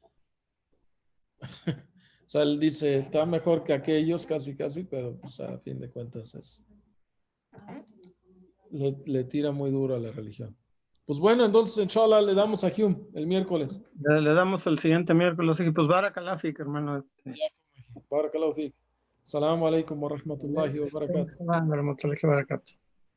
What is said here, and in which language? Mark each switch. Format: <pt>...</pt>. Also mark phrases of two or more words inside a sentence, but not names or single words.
<es>O sea, él dice, está mejor que aquellos, casi, pero pues, a fin de cuentas le tira muy duro a la religión. Pues bueno, entonces, inshallah, le damos a Hume el miércoles. Le damos el siguiente miércoles. Y pues</es> <ar>بارك الله فيك,</ar> <es>hermano.</es> <ar>بارك الله فيك. السلام عليكم ورحمة الله وبركاته. ورحمة الله وبركاته.</ar>